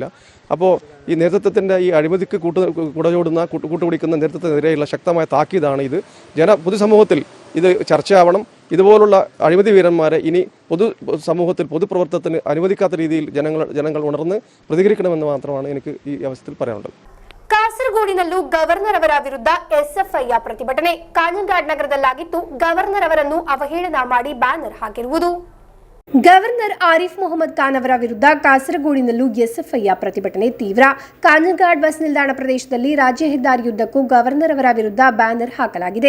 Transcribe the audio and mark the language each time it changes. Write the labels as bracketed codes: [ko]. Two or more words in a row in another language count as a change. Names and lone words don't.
[ml] അപ്പോൾ ഈ നേതൃത്വത്തിൻ്റെ ഈ അഴിമതിക്ക് കൂട്ടുപിടിക്കുന്ന നേതൃത്വത്തിനെതിരെയുള്ള ശക്തമായ താക്കീതാണ് ഇത്. പൊതുസമൂഹത്തിൽ ഇത് ചർച്ചയാവണം. ഇതുപോലുള്ള അഴിമതി വീരന്മാരെ ഇനി പൊതുസമൂഹത്തിൽ പൊതുപ്രവർത്തനത്തിന് അനുവദിക്കാത്ത രീതിയിൽ ജനങ്ങൾ ഉണർന്ന് പ്രതികരിക്കണമെന്ന് മാത്രമാണ് എനിക്ക് ഈ അവസരത്തിൽ പറയാനുള്ളത്. [kn] ಕಾಸರಗೋಡಿನಲ್ಲೂ ಗವರ್ನರ್ ಅವರ ವಿರುದ್ಧ ಎಸ್ಎಫ್ಐ ಪ್ರತಿಭಟನೆ. ಕಾಂಜಂಗಾಡ್ ನಗರದಲ್ಲಾಗಿದ್ದು ಗವರ್ನರ್ ಅವರನ್ನು ಅವಹೇಳನ ಮಾಡಿ ಬ್ಯಾನರ್ ಹಾಕಿರುವುದು. ಗವರ್ನರ್ ಆರಿಫ್ ಮೊಹಮ್ಮದ್ ಖಾನ್ ಅವರ ವಿರುದ್ಧ ಕಾಸರಗೋಡಿನಲ್ಲೂ ಎಸ್ಎಫ್ಐ ಪ್ರತಿಭಟನೆ ತೀವ್ರ. ಕಾಂಜಂಗಾಡ್ ಬಸ್ ನಿಲ್ದಾಣ ಪ್ರದೇಶದಲ್ಲಿ ರಾಜ್ಯ ಹೆದ್ದಾರಿಯುದ್ದಕ್ಕೂ ಗವರ್ನರ್ ಅವರ ವಿರುದ್ಧ ಬ್ಯಾನರ್ ಹಾಕಲಾಗಿದೆ.